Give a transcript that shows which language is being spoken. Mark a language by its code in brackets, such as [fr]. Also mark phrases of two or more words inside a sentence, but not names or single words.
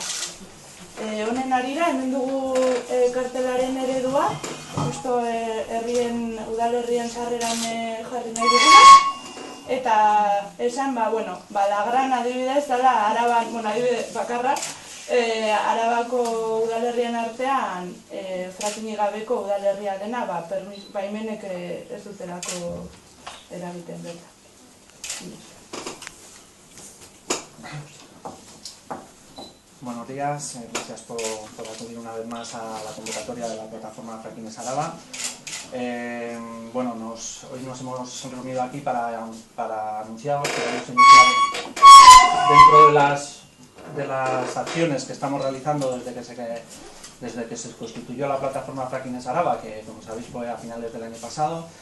[eu] Honen harira, hemen dugu kartelaren eredua, justo udalerrien sarreran jarri nahi duguna, eta esan, Lagran adibidez, dela Araban, adibidez bakarra, Arabako udalerrien artean fracking gabeko udalerria dena, baimenek ez dutelako eragiten dela. [es] Buenos días, gracias por acudir una vez más a la convocatoria de la plataforma Fracking Araba. Hoy nos hemos reunido aquí para anunciaros que hemos iniciado dentro de las acciones que estamos realizando desde que se constituyó la plataforma Fracking Araba, que como sabéis fue a finales del año pasado.